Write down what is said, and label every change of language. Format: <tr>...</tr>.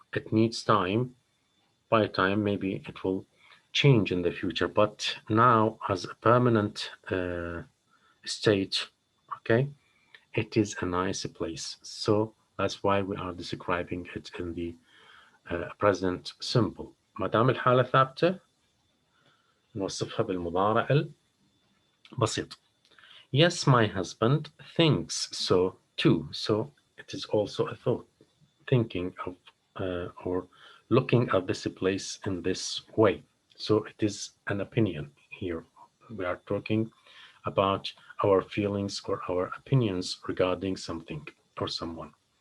<en>It needs time. By time, maybe it will change in the future. But now, as a permanent state, okay, it is a nice place. So that's why we are describing it in the present simple.</en> <ar>ما دام الحالة ثابتة نوصفها بالمضارع البسيط.</ar> <en>Yes, my husband thinks so too. So it is also a thought, thinking of or looking at this place in this way. So it is an opinion here. We are talking about our feelings or our opinions regarding something or someone.</en>